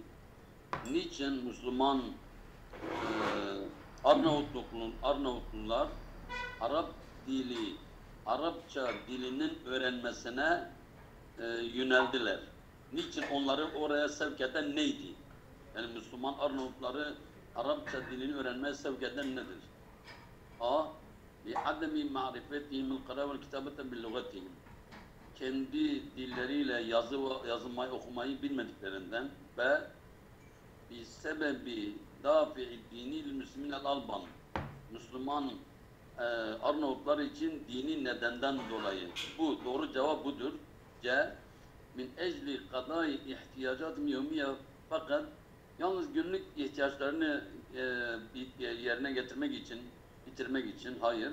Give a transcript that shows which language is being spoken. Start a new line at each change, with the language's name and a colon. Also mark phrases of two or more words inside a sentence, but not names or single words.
Turkish: Niçin Müslüman Arnavutlular Arapça dilinin öğrenmesine yöneldiler. Niçin onları oraya sevk eden neydi? Yani Müslüman Arnavutları Arapça dilini öğrenmeye sevk eden nedir? A.
Arabic: لِعَدَمِ مَعْرِفَتِهِمِ الْقَرَى وَالْكِتَابَةَ بِاللُّغَتِهِمْ.
Turkish: Kendi dilleriyle yazmayı okumayı bilmediklerinden. B.
Arabic: بِسَبَبِ دَافِعِ الدِّينِ لِلْمُسْلِمِينَ الْأَلْبَانِ.
Turkish: Müslüman Arnavutlar için dini nedenden dolayı. Bu doğru cevap budur. C.
Arabic: من أجل قضاء احتياجاتهم اليومية,
Turkish: fakat yalnız günlük ihtiyaçlarını yerine bitirmek için hayır.